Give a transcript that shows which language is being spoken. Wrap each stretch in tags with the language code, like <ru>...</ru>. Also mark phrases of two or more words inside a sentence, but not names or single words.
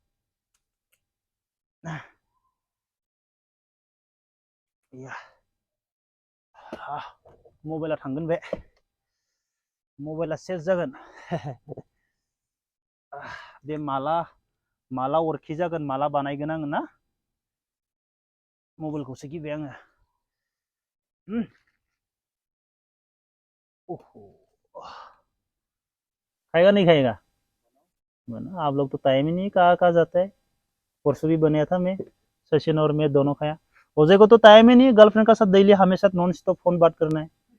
<brx>मबाइला थांगोन बे मबाइला सेस जागोन बे माला अरखि जागोन माला बानायगोन आङो ना मबाइलखौसो गिबाय आङो</brx> <hi>खाएगा नहीं खाएगा बना आप लोग तो टाइम ही नहीं कहा जाता है परसों भी बनाया था मैं सचिन और मैं दोनों खाया ओजे को तो टाइम ही नहीं गर्लफ्रेंड का साथ डेली हमेशा</hi> <en>non stop</en> <hi>फोन बात करना है</hi>